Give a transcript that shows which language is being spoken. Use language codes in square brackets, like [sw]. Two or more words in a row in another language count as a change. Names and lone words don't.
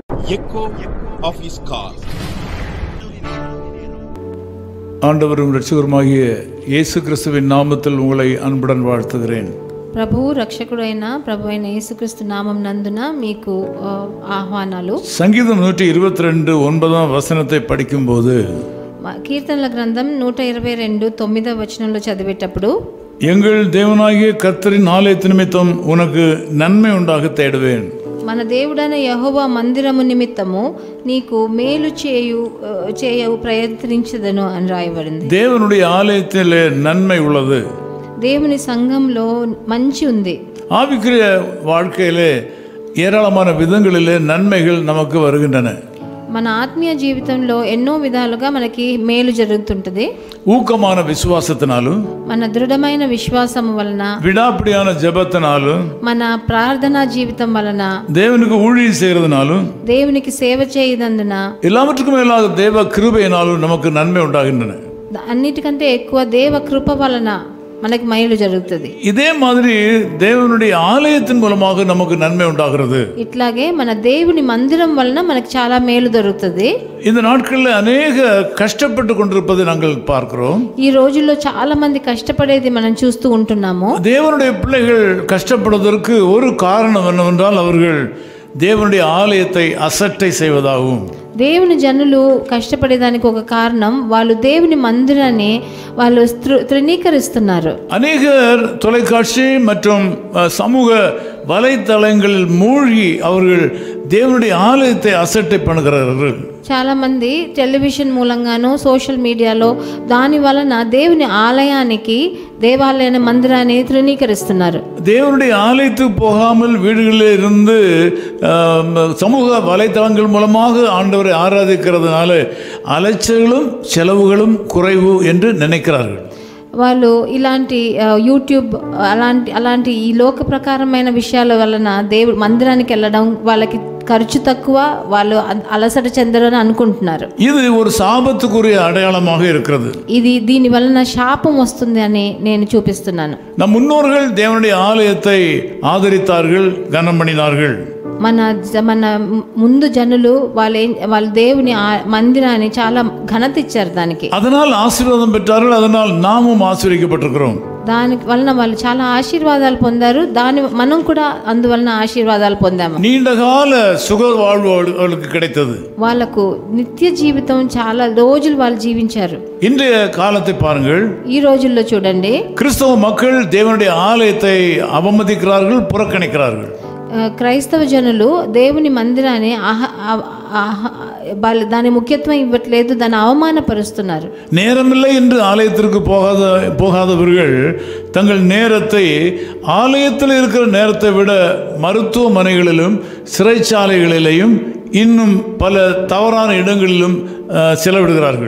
[en] echo of his call. [ta] ஆண்டவரும் இரட்சகருமாகிய இயேசு கிறிஸ்துவின் நாமத்தில் உங்களை அன்புடன் வாழ்த்துகிறேன். [te] ప్రభువు రక్షకుడైన ప్రభువైన యేసుక్రీస్తు నామం నందున మీకు ఆహ్వానాలు. [ta] சங்கீதம் 122 9வது வசனத்தை படிக்கும்போது [te] కీర్తనల గ్రంథం 122 9వ వచనంలో చదివేటప్పుడు [ta] எங்கள் தேவனாகிய கர்த்தரின் ஆலயத்து நிமித்தம் உனக்கு நன்மை உண்டாக தேடுவேன். [te] మన దేవుడైన యెహోవా మందిరము నిమిత్తము నీకు మేలు చేయు ప్రయత్నించదను అని రాయబడింది. [ta] தேவனுடைய ஆலயத்திலே நன்மை உள்ளது. [te] దేవుని సంఘంలో మంచి ఉంది. [ta] ஆவிக்குரிய வாழ்க்கையிலே ஏராளமான விதங்களிலே நன்மைகள் நமக்கு வருகின்றன. [te] మన ఆత్మీయ జీవితంలో ఎన్నో విధాలుగా మనకి మేలు జరుగుతుంటది. [ta] ஊக்கமான விசுவாசத்தினாலும் [te] మన దృఢమైన విశ్వాసం వలన [ta] விடாப்பிடியான ஜெபத்தினாலும் [te] మన ప్రార్థనా జీవితం వలన [ta] தேவனுக்கு ஊழியம் செய்யறதுனாலும் [te] దేవునికి సేవ చేయనందున [ta] எல்லாவற்றுக்கும் மேலாக தேவ கிருபையினாலும் நமக்கு நன்மை உண்டாகின்றன. [te] అన్నిటికంటే ఎక్కువ దేవ కృప వలన మనకి మేలు జరుగుతుంది. [ta] இதே மாதிரி தேவனுடைய ஆலயத்தின் மூலமாக நமக்கு நன்மை உண்டாகிறது. [te] ఇట్లాగే మన దేవుని మందిరం వలన మనకి చాలా మేలు దొరుకుతుంది. [ta] இந்த நாட்களில் அநேக கஷ்டப்பட்டு கொண்டிருப்பதை நாங்கள் பார்க்கிறோம். [te] ఈ రోజుల్లో చాలా మంది కష్టపడేది మనం చూస్తూ ఉంటున్నాము. [ta] தேவனுடைய பிள்ளைகள் கஷ்டப்படுவதற்கு ஒரு காரணம் என்னவென்றால் அவர்கள் தேவனுடைய ஆலயத்தை அசட்டை செய்வதாகும். [te] దేవుని జనులు కష్టపడేదానికి ఒక కారణం వాళ్ళు దేవుని మందిరాన్ని వాళ్ళు తృణీకరిస్తున్నారు. [ta] அநேகர் தொலைக்காட்சி மற்றும் சமூக வலைத்தளங்களில் மூழ்கி அவர்கள் தேவனுடைய ஆலயத்தை அசட்டை பண்ணுகிறார்கள். [te] చాలా మంది టెలివిజన్ మూలంగాను [en] social mediaలో [te] దాని వలన దేవుని ఆలయానికి దేవాలయ మందిరాన్ని తృణీకరిస్తున్నారు. [ta] தேவனுடைய ஆலயத்துக்கு போகாமல் வீடுகளில் இருந்து சமூக வலைத்தளங்கள் மூலமாக ஆண்டவரை ஆராதிக்கிறதுனால அலைச்சல்களும் செலவுகளும் குறைவு என்று நினைக்கிறார்கள். [te] వాళ్ళు ఇలాంటి యూట్యూబ్ అలాంటి ఈ లోక ప్రకారమైన విషయాల వలన దేవుడు మందిరానికి వెళ్ళడం వాళ్ళకి ఖర్చు తక్కువ, వాళ్ళు అలసట చెందరని అనుకుంటున్నారు. [ta] ఇది ஒரு சாபத்துக்குரிய அடையாளமாக இருக்கிறது. [te] ఇది దీని వలన శాపం వస్తుంది అని నేను చూపిస్తున్నాను. [ta] நம் முன்னோர்கள் தேவனுடைய ஆலயத்தை ஆதரித்தார்கள், கனம் பண்ணினார்கள். [te] మన ముందు జనులు వాళ్ళ దేవుని మందిరాన్ని చాలా ఘనత ఇచ్చారు. దానికి [ta] அதனால் ஆசீர்வாதம் பெற்றார்கள். அதனால் நாமும் ஆசீர்வதிக்கப்பட்டிருக்கிறோம். [te] దాని వలన వాళ్ళు చాలా ఆశీర్వాదాలు పొందారు. మనం కూడా అందువలన ఆశీర్వాదాలు పొందాము. [ta] நீண்ட கால சுக வாழ்வு அவர்களுக்கு கிடைத்தது. [te] వాళ్ళకు నిత్య జీవితం చాలా రోజులు వాళ్ళు జీవించారు. [ta] இன்றைய காலத்தை பாருங்கள். [te] ఈ రోజుల్లో చూడండి, [ta] கிறிஸ்தவ மக்கள் தேவனுடைய ஆலயத்தை அவமதிக்கிறார்கள், புறக்கணிக்கிறார்கள். [te] క్రైస్తవ జనులు దేవుని మందిరాన్ని దాని ముఖ్యత్వం ఇవ్వట్లేదు, దాన్ని అవమానపరుస్తున్నారు. [ta] நேரமில்லை என்று ஆலயத்திற்கு போகாதவர்கள் தங்கள் நேரத்தை ஆலயத்தில் இருக்கிற நேரத்தை விட மருத்துவமனைகளிலும் சிறைச்சாலைகளிலும் இன்னும் பல தவறான இடங்களிலும் செலவிடுகிறார்கள்.